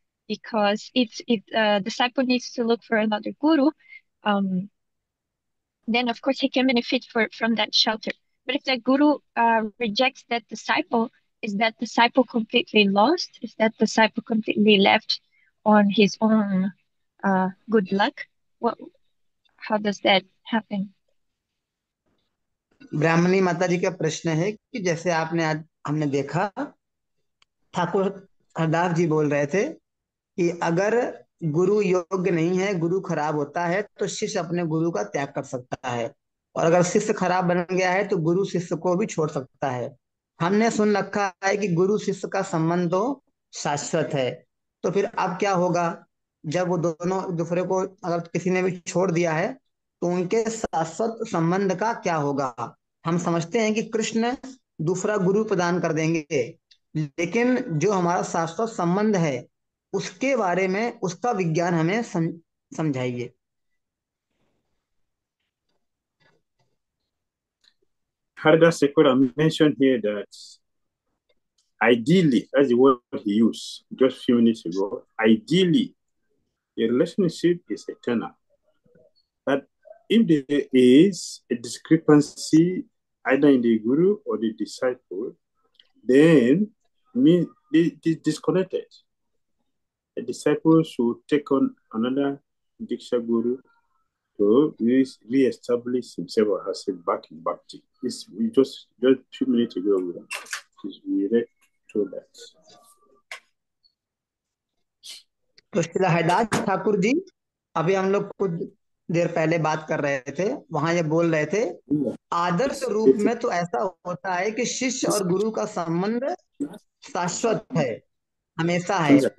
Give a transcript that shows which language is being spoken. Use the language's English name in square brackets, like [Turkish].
[English] Because if disciple needs to look for another guru, then of course he can benefit from that shelter. But if the guru rejects that disciple, is that disciple completely lost? Is that disciple completely left on his own good luck? What? How does that happen? [Hindi] ब्राह्मणी माता जी का प्रश्न है कि जैसे आपने आज हमने देखा, ठाकुर हरदास जी बोल रहे थे कि अगर गुरु योग्य नहीं है, गुरु खराब होता है, तो शिष्य अपने गुरु का त्याग कर सकता है। और अगर शिष्य खराब बन गया है तो गुरु शिष्य को भी छोड़ सकता है। हमने सुन रखा है कि गुरु शिष्य का संबंध तो शाश्वत है। तो फिर अब क्या होगा, जब वो दोनों दूसरे को अगर किसी ने भी छोड़ दिया है तो उनके शाश्वत संबंध का क्या होगा। हम समझते हैं कि कृष्ण दूसरा गुरु प्रदान कर देंगे, लेकिन जो हमारा शाश्वत संबंध है उसके बारे में, उसका विज्ञान हमें समझाइए। [English] Haridas Sekura mentioned here that ideally, that's the word he used just a few minutes ago, ideally, a relationship is eternal. But if there is a discrepancy either in the guru or the disciple, then they disconnected. The disciple should take on another Diksha Guru to re-establish himself or herself back in Bhakti. We just a few minutes ago, we read through that. [Hindi] तो श्रीला हरदास ठाकुर जी, अभी हम लोग कुछ देर पहले बात कर रहे थे, वहां ये बोल रहे थे आदर्श रूप में तो ऐसा होता है कि शिष्य और गुरु का संबंध शाश्वत है, हमेशा है।